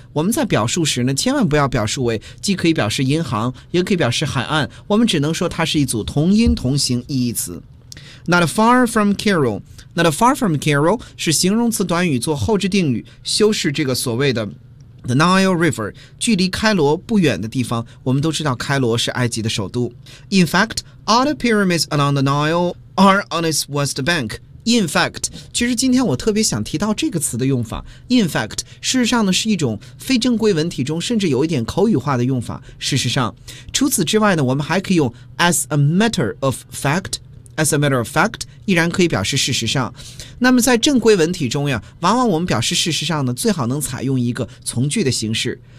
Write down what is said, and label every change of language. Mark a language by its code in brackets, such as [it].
[zh] 我们在表述时呢，千万不要表述为既可以表示银行也可以表示海岸，我们只能说它是一组同音同形意义词。 [en] Not far from Cairo， Not far from Cairo [zh] 是形容词短语，做后置定语，修饰这个所谓的 The Nile River， 距离开罗不远的地方。我们都知道开罗是埃及的首都。 [en] In fact， all the pyramids along the Nile are on its west bank。 In fact， [zh] 其实今天我特别想提到这个词的用法。 [en] In fact， [zh] 事实上呢是一种非正规文体中甚至有一点口语化的用法。事实上，除此之外呢，我们还可以用 [en] as a matter of fact。 As a matter of fact， [zh] 依然可以表示事实上。那么在正规文体中呀，往往我们表示事实上呢，最好能采用一个从句的形式。